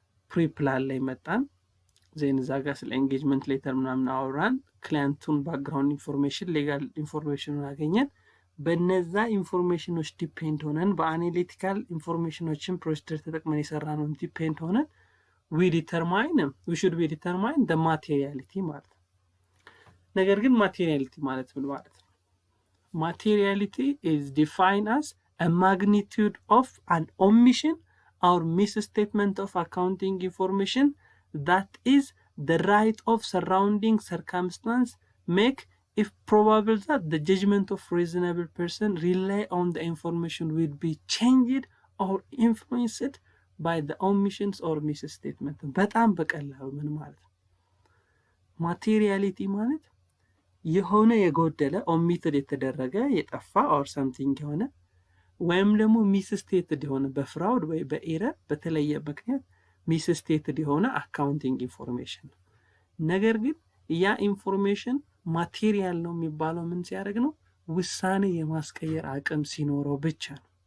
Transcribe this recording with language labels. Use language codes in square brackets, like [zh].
[am] ፕሪፕላን ላይ መጣን ዜን እዛ ጋር ስለ ኤንጌጅመንት ሌተር ምናምን አወራን ክላይንቱን ባክግራውንድ ኢንፎርሜሽን ሌጋል ኢንፎርሜሽኑን አገኘን በነዛ ኢንፎርሜሽኖች ዲፔንድ ሆነን በአናሊቲካል ኢንፎርሜሽኖችን ፕሮሲጀር ተጠቅመን የሰራነው ዲፔንድ ሆነን [en] we should be determine the materiality [am] ማለት ነው። ነገር ግን materiality ማለት ምን ማለት ነው? [en] Materiality is defined as a magnitude of an omission or misstatement of accounting information that is the right of surrounding circumstance make if probable that the judgment of reasonable person rely on the information will be changed or influenced by the omissions or misstatement. [am] በጣም በቀላሉ ምን ማለት ነው? Materiality ማለት የሆነ የጎደለ omitted የተደረገ የጠፋ [en] or something [am] የሆነ ወይም ደግሞ misstated የሆነ በፍራውድ ወይ በኤረር በተለየ ምክንያት misstated የሆነ አካውንቲንግ ኢንፎርሜሽን ነገር ግን ያ ኢንፎርሜሽን ማቴሪያል ነው የሚባለው ምን ሲያደርግ ነው ውሳኔ የማስቀየር አቅም ሲኖረው ብቻ ነው